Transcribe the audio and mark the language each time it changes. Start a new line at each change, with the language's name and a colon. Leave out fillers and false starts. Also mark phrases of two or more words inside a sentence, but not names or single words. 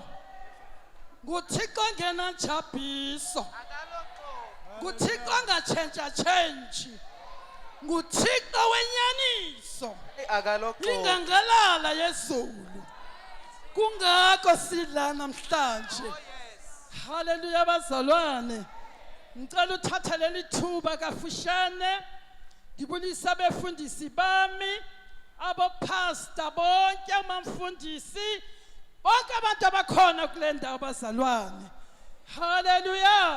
Xhosa: NguThixo ongenanjabiso. NguThixo ongatshentshatshentshi. NguThixo wenyaniso. Ingangalala yezulu. Kungako sidla namhlanje. Hallelujah bazalwane.
Zulu: Ngicela uthatha leli thuba kafushane ngibulisa abefundisi bami abopastor bonke amamfundisi bonke abantu abakhona kule ndawo bazalwane. Hallelujah.